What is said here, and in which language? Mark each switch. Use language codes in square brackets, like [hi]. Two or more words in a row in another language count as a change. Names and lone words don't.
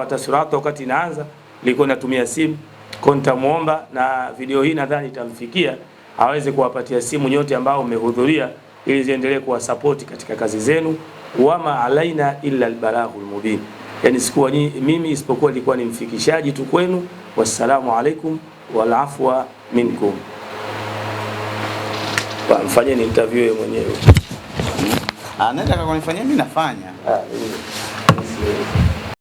[sw] Hata Siratu wakati inaanza ilikuwa inatumia simu. Kwa nitamuomba, na video hii nadhani itamfikia, aweze kuwapatia simu nyote ambao mmehudhuria ili ziendelee kuwa support katika kazi zenu. [ar] وما علينا إلا البلاغ المبين, [sw] yani sikuwa mimi isipokuwa ilikuwa ni mfikishaji tu kwenu. [ar] والسلام عليكم والعفو منكم. [sw] Mfanyeni interview yeye mwenyewe. Anataka kunifanyia, mimi nafanya.